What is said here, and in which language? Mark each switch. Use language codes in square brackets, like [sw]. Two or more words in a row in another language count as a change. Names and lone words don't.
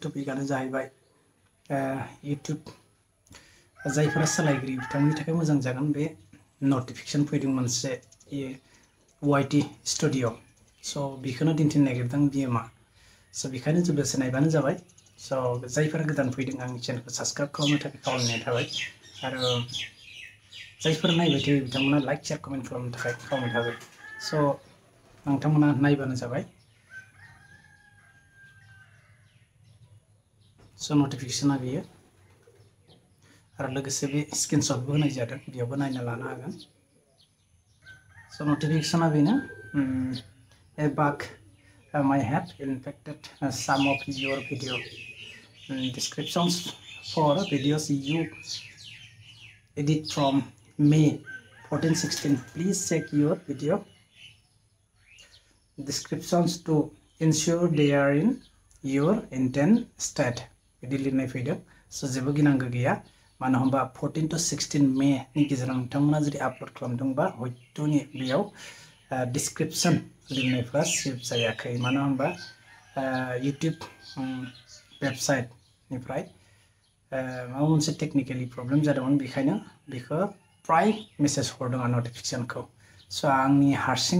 [brx] टपिकआनो जाहैबाय YouTube जायफोरा सालायगिरि बिथांमोननि थाखाय मोजां जागोन बे नटिफिकेशन फैदों मोनसे YT स्टुडिअ स' बेखौनो दिन्थिनो नागिरदों बियो मा स' बेखायनो जोबोद नायबानो जाबाय स' जायफोरा गोदान फैदों आंनि चेनेलखौ साबस्क्राइब खालामनो थाखाय खावलायनाय थाबाय आरो जायफोर नायबाय थायो बिथांमोना [en] like share comment [brx] खालामनो थाखाय खावलायनाय थाबाय स' नोंथांमोना नायबानो जाबाय स' नटिफिकेशना बेयो आरो लोगोसे बे स्क्रिनशटबो होनाय जादों बेयावबो नायना लानो हागोन स' नटिफिकेशना बेनो [en] a bug might have infected some of your video descriptions for videos you edit from May 14-16. Please check your video descriptions to ensure they are in your intent state. [brx] लिरनाय फैदों स' जेबो गिनांगौ गैया मानो होनबा 14 to 16 मे नि गेजेराव नोंथांमोना जुदि आपल'ड खालामदोंबा हयथ'नि बेयाव डिसक्रिप्शन लिरनायफ्रा सेभ जायाखै मानो होनबा इउटिउब वेबसाइटनिफ्राय माबा मोनसे [en] technically problem [brx] जादोंमोन बेखायनो बेखौ प्राय मेसेज हरदों आरो नटिफिकेशनखौ स' आंनि हारसिं